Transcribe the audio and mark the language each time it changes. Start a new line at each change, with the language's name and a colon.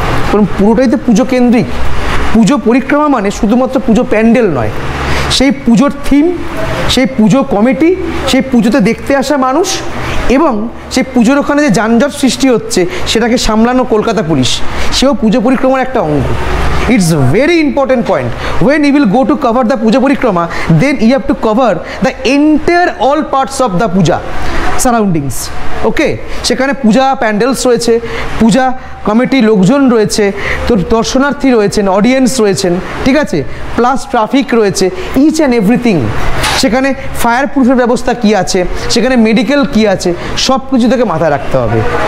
Bangla: কারণ পুরোটাই তো পুজো কেন্দ্রিক। পুজো পরিক্রমা মানে শুধুমাত্র পুজো প্যান্ডেল নয়, সেই পুজোর থিম, সেই পুজো কমিটি, সেই পুজোতে দেখতে আসা মানুষ এবং সেই পুজোর ওখানে যে যানজট সৃষ্টি হচ্ছে সেটাকে সামলানো কলকাতা পুলিশ, সেও পুজো পরিক্রমার একটা অঙ্গ।
English: It's a very important point. When you will go to cover the puja parikrama, then you have to cover the entire all parts of the puja surroundings.
Bangla: ওকে, সেখানে পূজা প্যান্ডেলস রয়েছে, পূজা কমিটি লোকজন রয়েছে, তোর দর্শনার্থী রয়েছেন, অডিয়েন্স রয়েছেন, ঠিক আছে, প্লাস ট্রাফিক রয়েছে,
English: Each and everything.
Bangla: সেখানে ফায়ার প্রুফের ব্যবস্থা কী আছে, সেখানে মেডিকেল কী আছে, সব কিছু থেকে মাথায় রাখতে হবে।